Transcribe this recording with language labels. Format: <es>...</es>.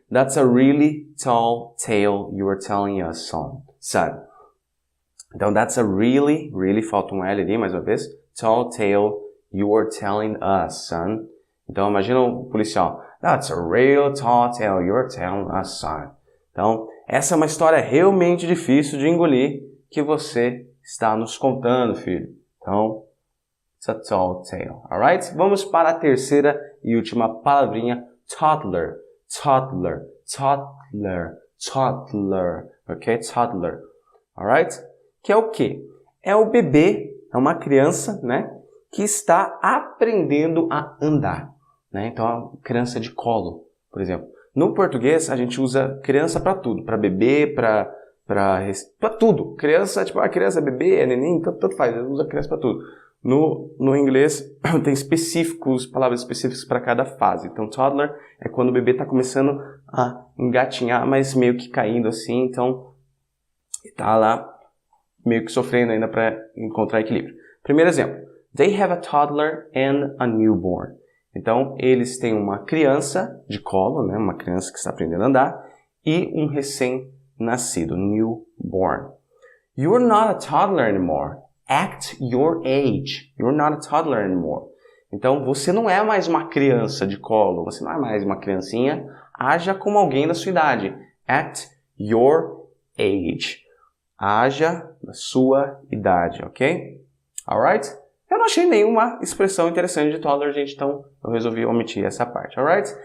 <en>That's a really tall tale you were telling us, son.</en> <pt>Então,</pt> <en>that's a really</en> <pt>falta um L ali, mais uma vez.</pt> <en>Tall tale you were telling us, son.</en> <pt>Então, imagina o policial.</pt> <en>That's a real tall tale you were telling us, son.</en> <pt>Então, essa é uma história realmente difícil de engolir que você está nos contando, filho.</pt> <en>Então, it's a tall tale, alright?</en> <pt>Vamos para a terceira e última palavrinha, toddler, toddler, toddler, toddler, ok? Toddler, alright? Que é o quê? É o bebê, é uma criança, né? Que está aprendendo a andar, né? Então, a criança de colo, por exemplo. No português, a gente usa criança para tudo, para bebê, para tudo. Criança, tipo, a criança, bebê, é neném, tanto faz, usa criança para tudo. No inglês, tem palavras específicas para cada fase. Então, toddler é quando o bebê está começando a engatinhar, mas meio que caindo assim, então está lá meio que sofrendo ainda para encontrar equilíbrio. Primeiro exemplo.</pt> <en>They have a toddler and a newborn.</en> <pt>Então, eles têm uma criança de colo, né? Uma criança que está aprendendo a andar, e um recém-nascido, newborn.</pt> <en>You're not a toddler anymore. Act your age. You're not a toddler anymore.</en> <pt>Então, você não é mais uma criança de colo, você não é mais uma criancinha. Haja como alguém da sua idade.</pt> <en>Act your age.</en> <pt>Haja da sua idade, ok? Alright? Eu não achei nenhuma expressão interessante de toddler, gente, então eu resolvi omitir essa parte, alright?</pt>